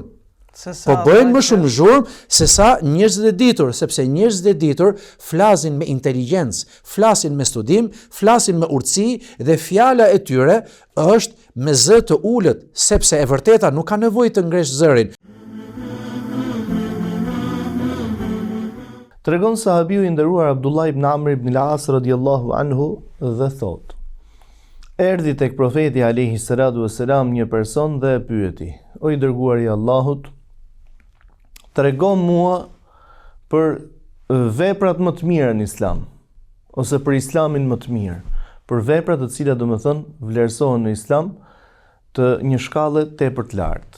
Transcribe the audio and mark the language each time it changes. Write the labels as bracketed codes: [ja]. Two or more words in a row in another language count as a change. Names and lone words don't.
[sq] Po bëjnë më shumë zhurmë se sa njerëzit e ditur, sepse njerëzit e ditur flasin me inteligjencë, flasin me studim, flasin me urtësi dhe fjala e tyre është me zë të ulët, sepse e vërteta nuk ka nevojë të ngresh zërin. Tregon sahabiu i nderuar Abdullah ibn Amr ibn al-As [ar] رضي الله عنه [sq] dhe thot: Erdhi tek profeti [ar] عليه الصلاة والسلام [sq] një person dhe e pyeti: O i dërguari i Allahut, tregon mua për veprat më të mira në Islam, ose për Islamin më të mirë, për veprat të cilat domethënë vlerësohen në Islam të një shkallë tepër të lartë.